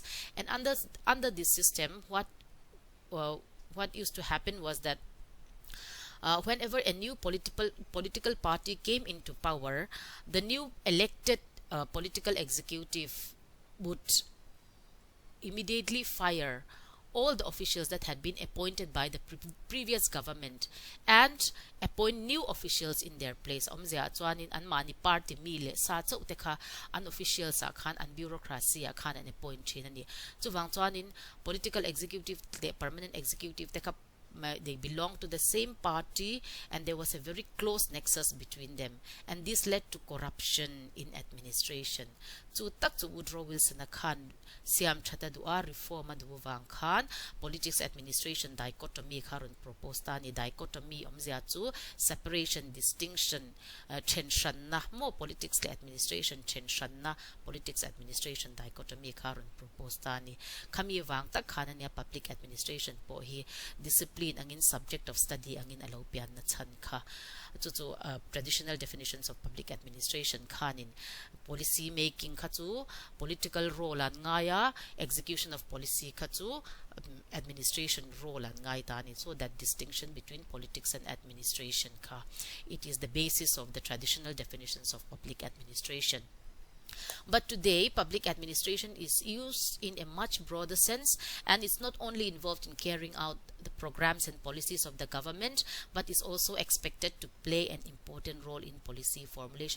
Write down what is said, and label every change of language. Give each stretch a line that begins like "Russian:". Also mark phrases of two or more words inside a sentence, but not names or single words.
English: And under this system, what used to happen was that whenever a new political party came into power, the new elected political executive would immediately fire all the officials that had been appointed by the previous government and appoint new officials in their place.
Tangkhul Naga (India): Omzia chuanin an mani party mile sa chau teka an official sa khan an bureaucracy khan an appoint chinani chuwang chuanin
English: political executive, the permanent executive teka, they belong to the same party, and there was a very close nexus between them, and this led to corruption in administration.
Tangkhul Naga (India): Chu tak chu Woodrow Wilson khan siam thata dua reform aduwang khan
English: politics administration dichotomy
Tangkhul Naga (India): kharun propose tani dichotomy omzia chu
English: separation distinction tension
Tangkhul Naga (India): na mo politics le administration tension na
English: politics administration dichotomy
Tangkhul Naga (India): kharun propose tani kami wang tak khana nia
English: public administration
Tangkhul Naga (India): po hi discipline angin
English: subject of study
Tangkhul Naga (India): angin alopian na chan kha chu
English: traditional definitions of public administration
Tangkhul Naga (India): khanin
English: policy making
Tangkhul Naga (India): khachu
English: political role
Tangkhul Naga (India): an ngaya
English: execution of policy
Tangkhul Naga (India): khachu
English: administration role
Tangkhul Naga (India): an ngai tani.
English: So that distinction between politics and administration kha, it is the basis of the traditional definitions of public administration. But today, public administration is used in a much broader sense, and it's not only involved in carrying out the programs and policies of the government, but is also expected to play an important role in policy formulation.